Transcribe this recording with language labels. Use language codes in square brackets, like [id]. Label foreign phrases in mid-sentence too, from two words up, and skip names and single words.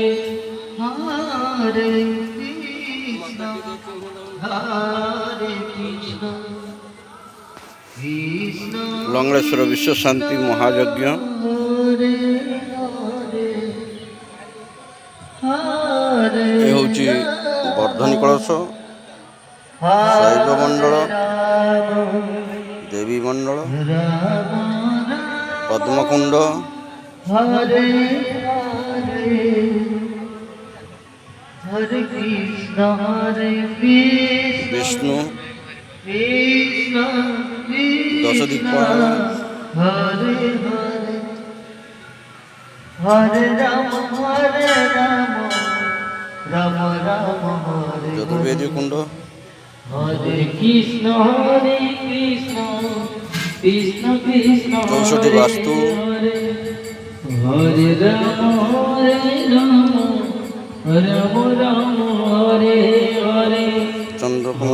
[sa] হরে কৃষ্ণ কৃষ্ণ লংড়েশ্বর বিশ্ব শান্তি মহাযজ্ঞ হরে হরে, হরে [or] এ হଉଛି ବର୍ଦ୍ଧନୀ କଳସ, ଶୈବ ମଣ୍ଡଳ, ଦେବୀ ମଣ୍ଡଳ, ପଦ୍ମକୁଣ୍ଡ, [sa] ହରେ ହରେ, ହରେ କୃଷ୍ଣ [or] ବିଷ୍ଣୁ, [sa] কৃষ্ণ [or] ଦଶଦୀପ, [sa] হরে হরে, হরে রাম রাম রাম হরে [or] ଚତୁର୍ବେଦୀ କୁଣ୍ଡ, [sa] হরে কৃষ্ণ কৃষ্ণ কৃষ্ণ [or] 64 ବାସ୍ତୁ, [sa] হরে, হরে রাম রাম রাম হরে হরে। [or] ଚନ୍ଦ୍ରକୁଣ୍ଡ,